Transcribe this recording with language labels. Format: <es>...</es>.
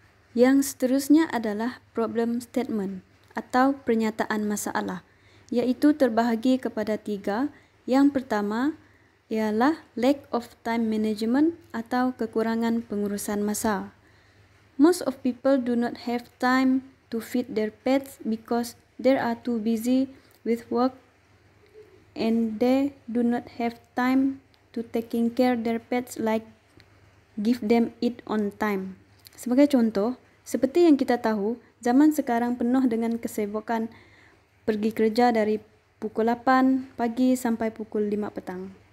<ms>Yang seterusnya adalah problem statement atau pernyataan masalah, iaitu terbahagi kepada 3. Yang pertama ialah</ms> <en>lack of time management</en> <ms>atau kekurangan pengurusan masa.</ms> <en>Most of people do not have time to feed their pets because they are too busy with work and they do not have time to taking care their pets like give them eat on time.</en> <ms>Sebagai contoh, seperti yang kita tahu, zaman sekarang penuh dengan kesibukan pergi kerja dari pukul 8 pagi sampai pukul 5 petang.</ms>